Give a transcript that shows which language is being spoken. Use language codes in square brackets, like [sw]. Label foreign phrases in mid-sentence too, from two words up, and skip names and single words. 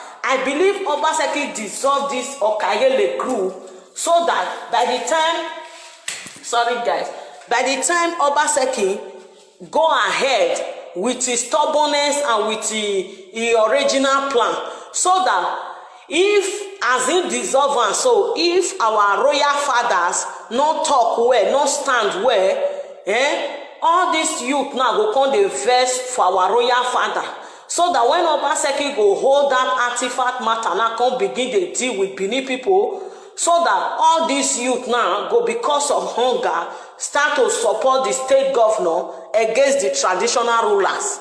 [pcm] I believe Obaseki dissolved this Okayele group so that by the time Obaseki go ahead with his stubbornness and with the original plan, so that if as in dissolve am, so if our royal fathers not talk well, not stand well, all this youth now go come dey vex for our royal father. So that when Obaseki go hold that artifact matter now come begin to deal with Benin people, so that all these youth now go because of hunger start to support the state governor against the traditional rulers.